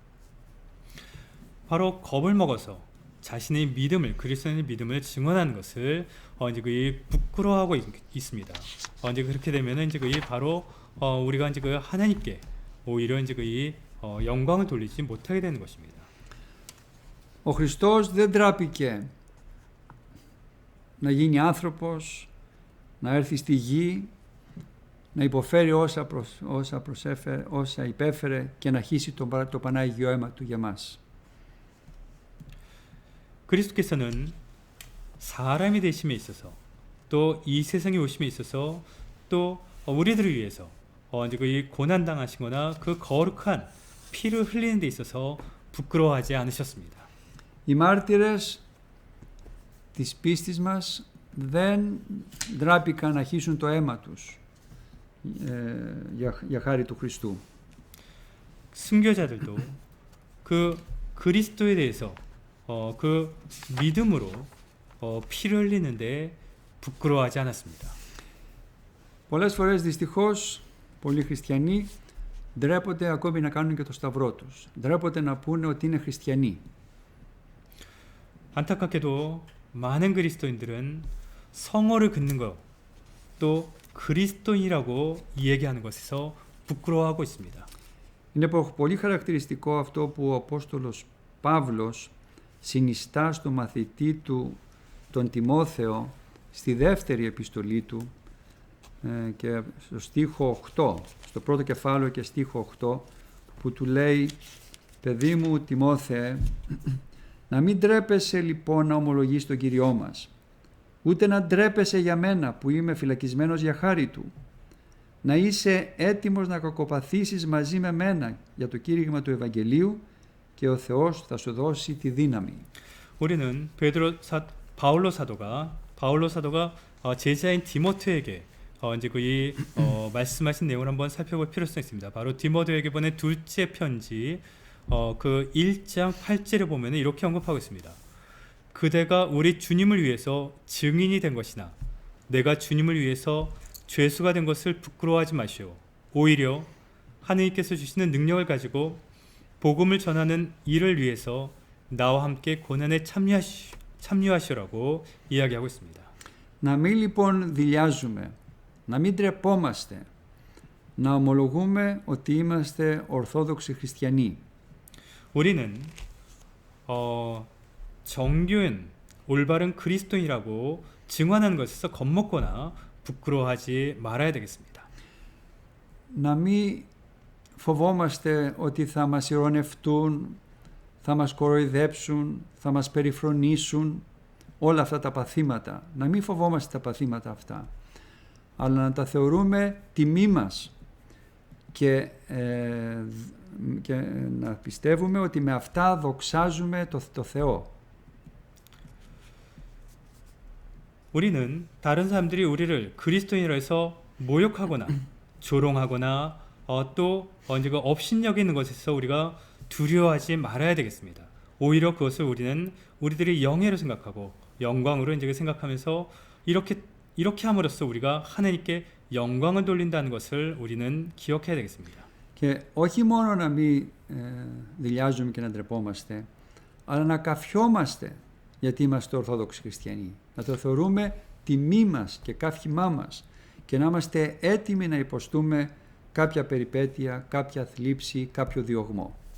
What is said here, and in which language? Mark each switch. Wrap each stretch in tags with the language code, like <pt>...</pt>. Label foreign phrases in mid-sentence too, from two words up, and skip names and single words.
<ko>바로 겁을 먹어서 자신의 믿음을 그리스도인의 믿음을 증언하는 것을 이제 부끄러워하고 있습니다. 이제 그렇게 되면은 이제 바로 우리가 이제 하나님께 오히려 이제 영광을 돌리지 못하게 되는 것입니다.</ko> <el>Ο Χριστός δεν τράπηκε να γίνει άνθρωπος, να έρθει στη γη, να υποφέρει όσα υπέφερε και να χύσει το Πανάγιο αίμα του για μας.</el> <ko>그리스도께서는 사람이 되심에 있어서 또 이 세상에 오심에 있어서 또 우리들을 위해서 이제 이 고난 당하시거나 그 거룩한 피를 흘리는 데 있어서 부끄러워하지 않으셨습니다.</ko> <el>Οι μάρτυρες της πίστης μας δεν ντράπηκαν να χύσουν το αίμα τους για χάρη του Χριστού.</el> <ko>순교자들도 그 그리스도에 대해서 그 믿음으로 피를 흘리는데 부끄러워하지 않았습니다.</ko> <el>Πολλές φορές δυστυχώς πολλοί χριστιανοί ντρέπονται ακόμη να κάνουν και το σταυρό τους. Ντρέπονται να πούνε ότι είναι χριστιανοί.</el> <ko>안타깝게도 많은 그리스도인들은 성호를 긋는 것, 또 그리스도인이라고 얘기하는 것에서 부끄러워하고 있습니다.</ko> <el>Είναι πολύ χαρακτηριστικό αυτό που ο Απόστολος Παύλος συνιστά στο μαθητή του τον Τιμόθεο στη δεύτερη επιστολή του και στο στίχο 8, στο πρώτο κεφάλαιο και στίχο 8, που του λέει: «Παιδί μου Τιμόθεε, να μην ντρέπεσαι λοιπόν να ομολογείς τον Κυριό μας, ούτε να ντρέπεσαι για μένα που είμαι φυλακισμένος για χάρη του. Να είσαι έτοιμος να κακοπαθήσεις μαζί με μένα για το κήρυγμα του Ευαγγελίου και ο Θεός θα σου δώσει τη δύναμη».</el> <ko>우리는 바울로 사도가 제자인 디모데에게 이제 말씀하신 내용을 한번 살펴볼 필요성이 있습니다. 바로 디모데에게 보낸 둘째 편지 그 1장 8절에 보면 이렇게 언급하고 있습니다. 그대가 우리 주님을 위해서 증인이 된 것이나 내가 주님을 위해서 죄수가 된 것을 부끄러워하지 마시오. 오히려 하느님께서 주시는 능력을 가지고 복음을 전하는 일을 위해서 나와 함께 고난에 참여하시라고 이야기하고 있습니다.</ko> <el>Να μην λοιπόν δειλιάζουμε, να μην τρεπόμαστε, να ομολογούμε ότι είμαστε ορθόδοξοι χριστιανοί.</el> <ko>우리는 정교한 올바른 그리스도인이라고 증언하는 것에서 겁먹거나 부끄러워하지 말아야 되겠습니다.</ko> <el>Να μην φοβόμαστε ότι θα μας ειρωνευτούν, θα μας κοροϊδέψουν, θα μας περιφρονήσουν, όλα αυτά τα παθήματα. Να μην φοβόμαστε τα παθήματα αυτά, αλλά να τα θεωρούμε τιμή μας και να πιστεύουμε ότι με αυτά δοξάζουμε το Θεό.</el> <ko>우리는 다른 사람들이 우리를 그리스도인이라 해서 모욕하거나 조롱하거나 또 업신여기는 것에서 우리가 두려워하지 말아야 되겠습니다. 오히려 그것을 우리는 우리들의 영예로 생각하고 영광으로 생각하면서 이렇게 함으로써 우리가 하나님께 영광을 돌린다는 것을 우리는 기억해야 되겠습니다.</ko> <el>Και όχι μόνο να μην δειλιάζουμε και να ντρεπόμαστε, αλλά να καφιόμαστε γιατί είμαστε Ορθόδοξοι Χριστιανοί. Να το θεωρούμε τιμή μας και καύχημά μας και να είμαστε έτοιμοι να υποστούμε κάποια περιπέτεια, κάποια θλίψη, κάποιο διωγμό.</el>